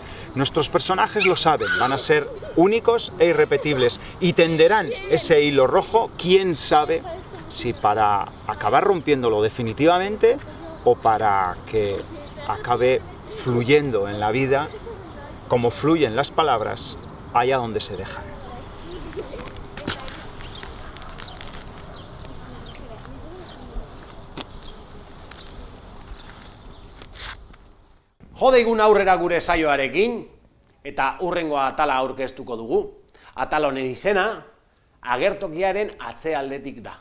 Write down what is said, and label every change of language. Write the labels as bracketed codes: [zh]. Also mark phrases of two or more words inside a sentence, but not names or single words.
[es] Nuestros personajes lo saben, van a ser únicos e irrepetibles y tenderán ese hilo rojo, quién sabe si para acabar rompiéndolo definitivamente o para que acabe fluyendo en la vida como fluyen las palabras allá donde se dejan. [eu] Jodeigun aurrera gure saioarekin, eta hurrengo atala aurkeztuko dugu. Atal honen izena, agertokiaren atzealdetik da.